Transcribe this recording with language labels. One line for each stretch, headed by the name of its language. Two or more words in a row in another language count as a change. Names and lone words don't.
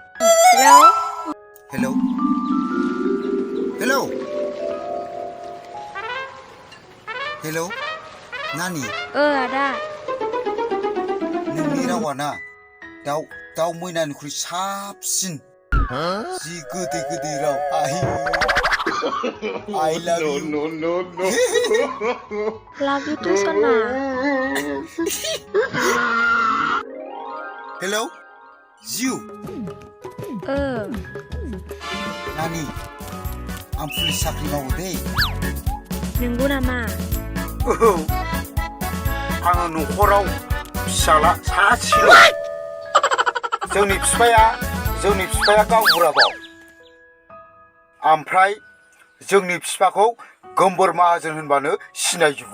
Bodo: नानि आदा नोंनि रावा ना दाउ मैनानिख्रुइ साबसिन जि गोदै राव
English: I love you.
Bodo: No.
English: Love you too, Sana. Hello? You? Nani,
Bodo: आं पुलिस साख्रि मावो दे नंगौ नामा आङो न'खराव फिसाला सासेल' जोंनि बिफाया गावबुराबाव ओमफ्राय जोंनि बिफाखौ गोमबोर माहाजोन होनबानो सिनायजोबो